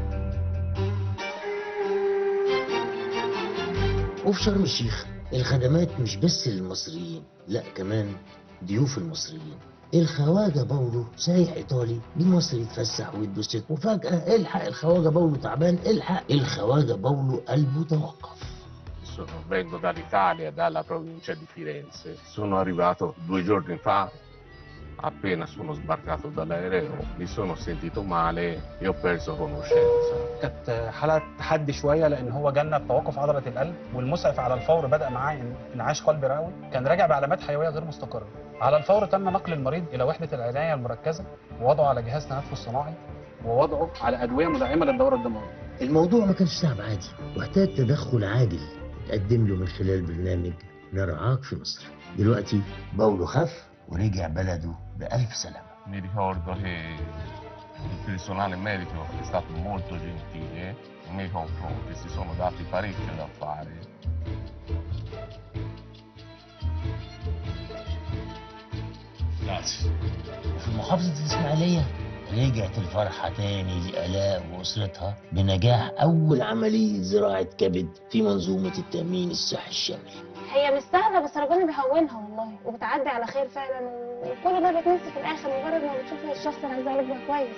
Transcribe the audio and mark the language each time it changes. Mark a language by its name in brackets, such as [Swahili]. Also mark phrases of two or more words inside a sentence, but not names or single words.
[Arabic] وفي شرم الشيخ الخدمات مش بس للمصريين، لا كمان ضيوف المصريين. الخواجة باولو سايح إيطالي لمصر يتفسح ويتبسط، وفجأة الحق الخواجة باولو تعبان، الحق الخواجة باولو قلبه توقف. [Italian] Vengo dall'Italia, dalla provincia di Firenze. Sono arrivato 2 giorni fa. Appena sono sbarcato dall'aereo mi sono sentito male e ho perso conoscenza. [Arabic] كانت حالة تحدي شوية لأن هو جالنا بتوقف عضلة القلب، والمسعف على الفور بدأ معاه انعاش قلبي رئوي، كان راجع بعلامات حيوية غير مستقرة. على الفور تم نقل المريض إلى وحدة العناية المركزة ووضعه على جهاز تنفس صناعي ووضعه على أدوية مدعمة للدورة الدموية. الموضوع ما كانش صعب عادي، واحتاج تدخل عاجل تقدم له من خلال برنامج نرعاك في مصر. دلوقتي باولو خف ورجع بلده بألف سلامة. [Italian] Mi ricordo che il personale medico è stato molto gentile nei confronti, si sono dati parecchio da fare. Grazie. [Arabic] وفي محافظة الإسماعيلية رجعت الفرحة تاني لآلاء وأسرتها بنجاح أول عملية زراعة كبد في منظومة التأمين الصحي الشامل. هي مش سهله بس ربنا بيهونها والله، وبتعدي على خير فعلا، وكل ده بيتنسي في الاخر مجرد ما بتشوف الشخص اللي عايزاه يبقى كويس.